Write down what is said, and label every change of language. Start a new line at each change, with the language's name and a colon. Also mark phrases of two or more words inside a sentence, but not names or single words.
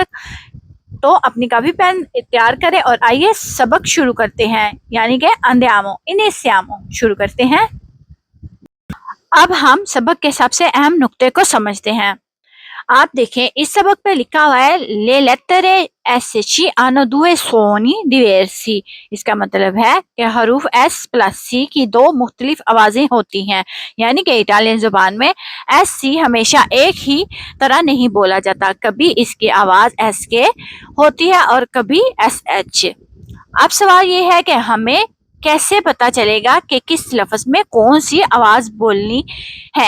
Urdu: تو اپنی
English: copy pen
Urdu: تیار کریں اور آئیے سبق شروع کرتے ہیں، یعنی کہ
Italian: andiamo iniziamo
Urdu: شروع کرتے ہیں. اب ہم سبق کے سب سے اہم نکتے کو سمجھتے ہیں. آپ دیکھیں، اس سبق پہ لکھا ہوا ہے
Italian: le lettere SC hanno due suoni diversi.
Urdu: اس کا مطلب ہے کہ حروف S پلس C کی دو مختلف آوازیں ہوتی ہیں، یعنی کہ اٹالین زبان میں SC ہمیشہ ایک ہی طرح نہیں بولا جاتا. کبھی اس کی آواز S کے ہوتی ہے اور کبھی SH. اب سوال یہ ہے کہ ہمیں کیسے پتا چلے گا کہ کس لفظ میں کون سی آواز بولنی ہے.